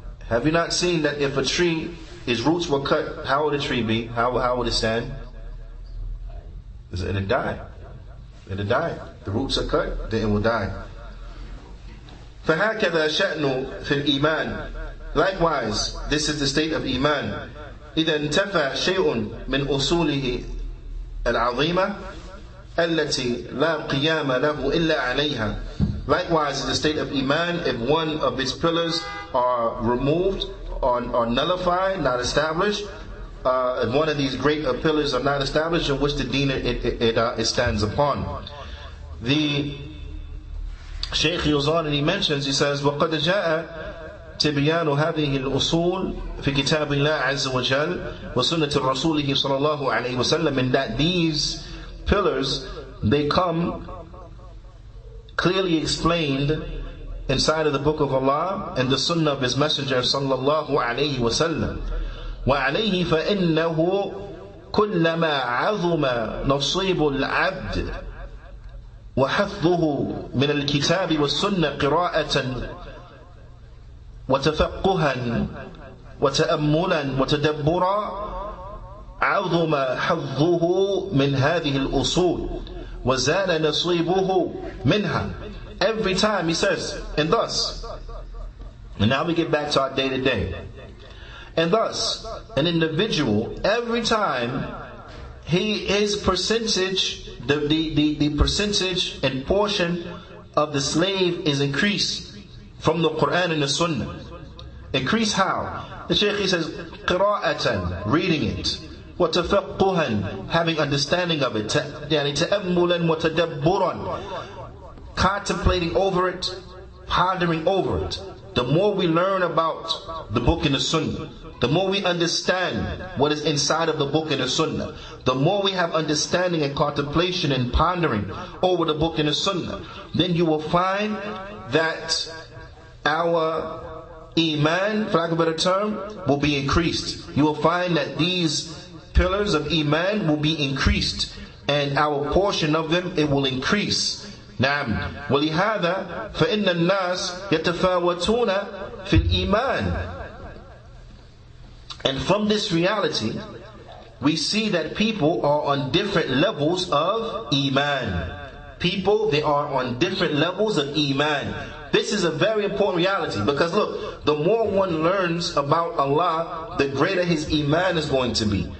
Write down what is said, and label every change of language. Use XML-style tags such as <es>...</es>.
<en>Have you not seen that if a tree, its roots were cut, how would the tree be? How would it stand? It'll die. It'll die. The roots are cut, then it will die.</en> <ar>فهكذا شأن في الإيمان.</ar> <en>Likewise, this is the state of Iman.</en> <ar>إذا انتفى شيء من أصوله العظيمة التي لا قيام له إلا عليها.</ar> <en>Likewise, in the state of Iman, if one of its pillars are removed or nullified, not established, if one of these great pillars are not established, in which the deen it stands upon. The Shaykh goes on and he mentions, he says,</en> <ar>وَقَدْ جَاءَ تبيان هذه الأصول في كتاب الله عز وجل وسنة رسوله صلى الله عليه وسلم,</ar> <en>in that these pillars, they come clearly explained inside of the book of Allah and the sunnah of His Messenger sallallahu alayhi wa sallam.</en> <ar>وعليه فإنه كلما عظم نصيب العبد وحفظه من الكتاب والسنة قراءة وتفقها وتأملا وتدبرا عظم حظه من هذه الأصول وزال نصيبه منها.</ar> <en>Every time he says, and thus, and now we get back to our day to day, and thus an individual, every time his percentage, the percentage and portion of the slave is increased from the Qur'an and the Sunnah. Increase how? The Shaykh says, قراءة, reading it, وتفقها, having understanding of it,</en> <ar>تأملا وتدبرا,</ar> <en>contemplating over it, pondering over it. The more we learn about the book and the Sunnah, the more we understand what is inside of the book and the Sunnah, the more we have understanding and contemplation and pondering over the book and the Sunnah, then you will find that our Iman, for lack of a better term, will be increased. You will find that these pillars of Iman will be increased, and our portion of them, it will increase.</en> <ar>نعم ولهذا فإن الناس يتفاوتون في الإيمان.</ar> <en>And from this reality, we see that people are on different levels of Iman. People, they are on different levels of Iman. This is a very important reality, because look, the more one learns about Allah, the greater his Iman is going to be.</en>